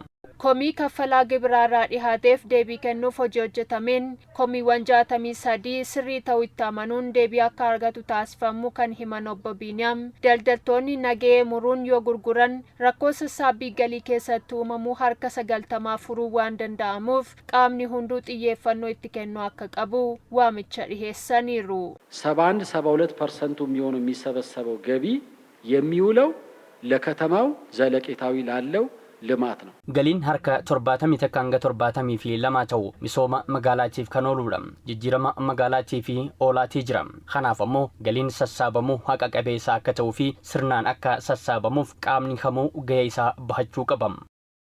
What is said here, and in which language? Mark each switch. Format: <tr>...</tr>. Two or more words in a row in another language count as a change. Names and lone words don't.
<om>Komii kaffalaa gibiraarraa dhihaateef deebii kennuuf hojii hojjetameen komiiwwan 63 sirrii ta'uu itti amanuun deebii akka argatu taasifamu kan himan obbo Biiniyaam daldaltoonni nagahee muruun yoo gurguran rakkoo sassaabbii galii keessatti uumamu harka 90 furuu waan danda'amuuf qaamni hunduu xiyyeeffannoo itti kennuu akka qabu waamicha dhiheessaniiru.</om> <am>71-72% የሚሆኑ የሚሰበሰበው ገቢ የሚውለው ለከተማው ዘለቄታዊ ላለው ልማት ነው።</am> <om>ገሊን harka 70 ተካንገ 70 fi lama ta'u misooma magaalaatiif kan ooludha. Jijjiirama magaalaatiif fi oolaatii jira. Kanaaf ammoo galiin sassaabamu haqa qabeessa akka ta'uu fi sirnaan akka sassaabamuuf qaamni kamuu gahee isaa bahachuu qaba.</om>